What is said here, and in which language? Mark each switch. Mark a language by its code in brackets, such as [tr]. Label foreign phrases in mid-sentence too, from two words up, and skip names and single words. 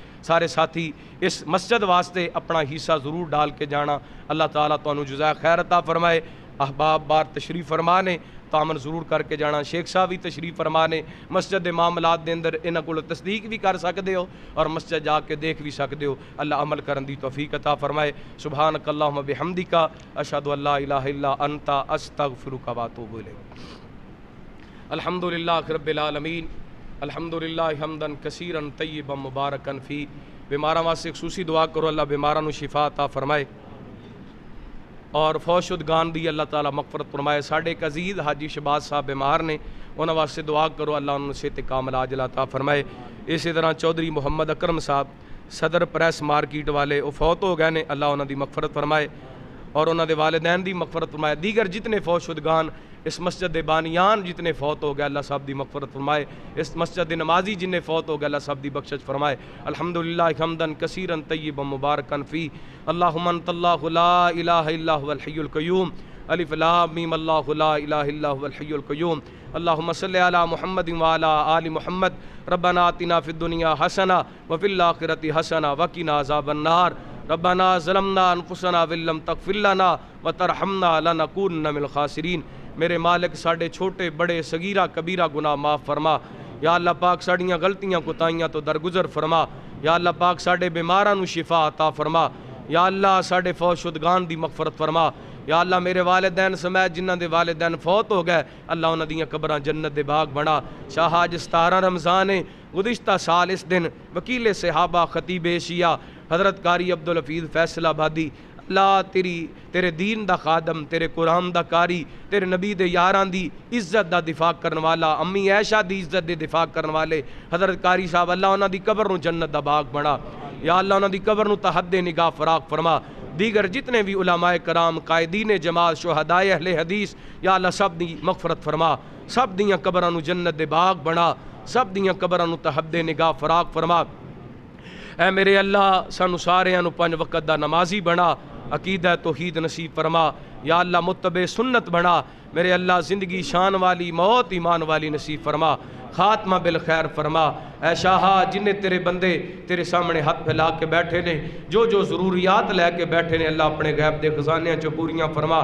[pa] سارے ساتھی اس مسجد واسطے اپنا حصہ ضرور ڈال کے جانا اللہ تعالیٰ تعالیٰ جزائے خیر عطا فرمائے۔ احباب بار تشریف فرما نے تعامل ضرور کر کے جانا۔ شیخ صاحب بھی تشریف فرما نے مسجد دے معاملات دے اندر انہاں کول تصدیق بھی کر سکتے ہو اور مسجد جا کے دیکھ بھی سکتے ہو۔ اللہ عمل کرن دی توفیق عطا فرمائے۔ [ar] سبحانک اللہم بحمدک اشہد ان لا الہ الا انت استغفرک و اتوب الیک۔ الحمدللہ رب العالمین، الحمدللہ حمدا کثیرا طیبا مبارکا فی۔ [pa] بیماراں واسطے خصوصی دعا کرو اللہ بیماراں نو شفا عطا فرمائے اور فوت شدگان دی اللہ تعالیٰ مغفرت فرمائے۔ ساڈے ایک عزیز حاجی شہباز صاحب بیمار نے انہاں واسطے دعا کرو اللہ انہوں نے صحت کامل عاجل عطا فرمائے۔ اسی طرح چودھری محمد اکرم صاحب صدر پریس مارکیٹ والے وہ فوت ہو گئے نے اللہ انہاں دی مغفرت فرمائے اور انہاں دے والدین دی مغفرت فرمائے۔ دیگر جتنے فوت شدگان اس مسجد دے بانیان جتنے فوت ہو گئے اللہ سب دی مغفرت فرمائے۔ اس مسجد دے نمازی جنہیں فوت ہو گئے اللہ سب دی بخشش فرمائے۔ [ar] الحمدللہ حمدا کثیرا طیبا مبارکا فی۔ اللہم انت اللہ لا الہ الا هو الحی القیوم الف لام میم اللہ لا الہ الا هو الحی القیوم۔ اللہم صلی علی محمد وعلی آل محمد ربنا آتنا فی الدنیا حسنہ وفی الآخرۃ حسنہ وقنا عذاب النار۔ ربنا ظلمنا انفسنا وان لم تغفر لنا وترحمنا لنکونن من الخاسرین۔ [pa] میرے مالک ساڑھے چھوٹے بڑے صغیرہ کبیرہ گناہ معاف فرما۔ یا اللہ پاک ساڑھیاں غلطیاں کوتاہیاں تو درگزر فرما۔ یا اللہ پاک ساڑھے بیماراں نو شفا عطا فرما۔ یا اللہ ساڑھے فوت شدگان دی مغفرت فرما۔ یا اللہ میرے والدین سمیت جنہ دے والدین فوت ہو گئے اللہ انہاں دیاں قبراں جنت دے باغ بنا۔ شاہ آج 17 رمضان گزشتہ سال اس دن وکیل صحابہ خطیب ایشیا حضرت قاری عبدالحفیظ فیصل آبادی اللہ تیرے دین دا خادم تیرے قرآن دا قاری تیرے نبی دے یاران دی عزت دا دفاع کرن والا امی عائشہ دی عزت دے دفاع کرن والے حضرت قاری صاحب اللہ انہاں دی قبر نو جنت دا باغ بنا۔ یا اللہ انہاں دی قبر نو تحد نگاہ فراق فرما۔ دیگر جتنے بھی علماء کرام قائدین جماعت شہدائے اہل حدیث یا اللہ سب دی مغفرت فرما، سب دیاں قبراں نو جنت دے باغ بنا، سب دیاں قبراں نو تحد نگاہ فراق فرما۔ اے میرے اللہ سانو ساریاں نو 5 وقت دا نمازی بنا، عقیدہ توحید نصیب فرما۔ یا اللہ متبع سنت بنا، میرے اللہ زندگی شان والی موت ایمان والی نصیب فرما، خاتمہ بالخیر فرما۔ اے شاہا جنہیں تیرے بندے تیرے سامنے ہاتھ پھیلا کے بیٹھے نے جو ضروریات لے کے بیٹھے نے اللہ اپنے غیب دے خزانے چو پوریاں فرما۔